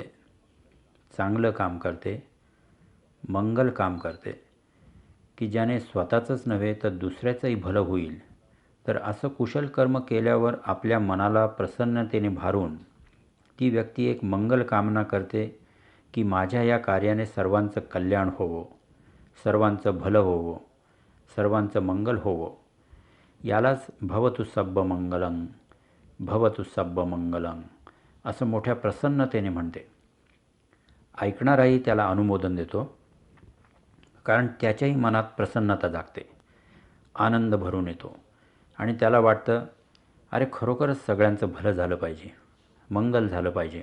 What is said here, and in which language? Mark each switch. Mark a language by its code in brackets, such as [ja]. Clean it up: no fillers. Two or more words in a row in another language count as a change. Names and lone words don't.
[mr] चांगलं काम करते, मंगल काम करते की ज्याने स्वतःचंच नव्हे तर दुसऱ्याचंही भलं होईल, तर असं कुशल कर्म केल्यावर आपल्या मनाला प्रसन्नतेने भारून ती व्यक्ती एक मंगल कामना करते की माझ्या या कार्याने सर्वांचं कल्याण होवो, सर्वांचं भलं होवो, सर्वांचं मंगल होवो. यालाच [pi] भवतु सब्ब मंगलम, भवतु सब्ब मंगलम [mr] असं मोठ्या प्रसन्नतेने म्हणते. ऐकणाराही त्याला अनुमोदन देतो, कारण त्याच्याही मनात प्रसन्नता जागते, आनंद भरून येतो आणि त्याला वाटतं अरे खरोखरच सगळ्यांचं भलं झालं पाहिजे, मंगल झालं पाहिजे.